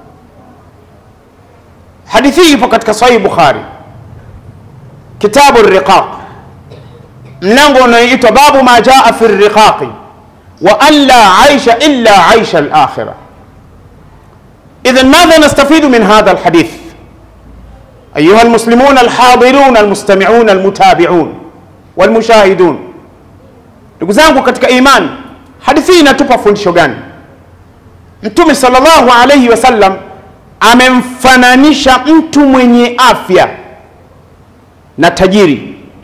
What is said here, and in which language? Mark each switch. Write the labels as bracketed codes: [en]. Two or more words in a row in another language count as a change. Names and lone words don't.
[sw] Hadithi hii ipo katika Sahih Bukhari, [ar] كتاب الرقاق, [sw] mlango unaoitwa [ar] باب ما جاء في الرقاق وأن لا عيش إلا عيش الآخرة. إذن ماذا نستفيد من هذا الحديث أيها المسلمون الحاضرون المستمعون المتابعون والمشاهدون? [sw] Ndugu zangu katika imani, hadithi inatupa fundisho gani? Mtume [ar] صلى الله عليه وسلم [sw] amemfananisha mtu mwenye afya na tajiri.